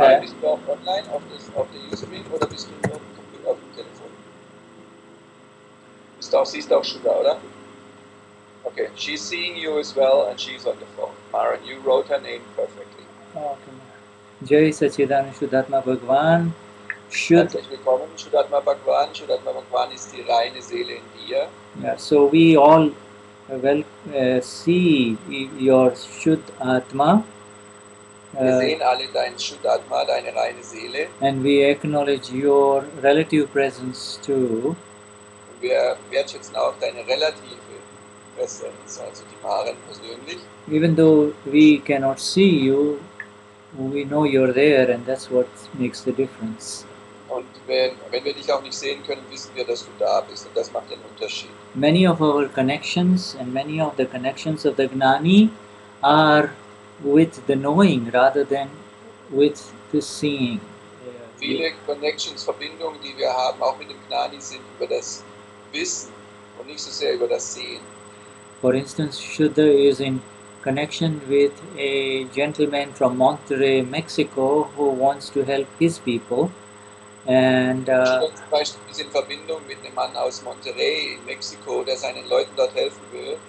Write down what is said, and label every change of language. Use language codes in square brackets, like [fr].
[de] Maren, bist du auch online auf der Username oder bist du nur auf dem Telefon? Siehst du auch Shuddha, oder? [en] Okay, she's seeing you as well, and she's on the phone. Maren, you wrote her name perfectly. [hi] Okay. Jai Satchidananda Shuddhatma Bhagwan. [de] Herzlich willkommen, Shuddhatma Bhagwan. Shuddhatma Bhagwan ist die reine Seele in dir. [en] Yeah, so we all see your Shuddhatma. [de] Wir sehen alle dein Shuddhatma, deine reine Seele. [en] And we acknowledge your relative presence too. [de] Und wir wertschätzen auch deine relative Präsenz, also die Maren persönlich. [en] Even though we cannot see you, we know you're there, and that's what makes the difference. [de] Und wenn wir dich auch nicht sehen können, wissen wir, dass du da bist, und das macht den Unterschied. [en] Many of our connections and many of the connections of the Gnani are with the knowing rather than with the seeing. [de] Viele Connections, Verbindungen, die wir haben, auch mit dem Gnani, sind über das Wissen und nicht so sehr über das Sehen. [en] For instance, Shuddha is in connection with a gentleman from Monterrey, Mexico, who wants to help his people. And [de] Shuddha zum Beispiel ist in Verbindung mit einem Mann aus Monterrey in Mexiko, der seinen Leuten dort helfen will.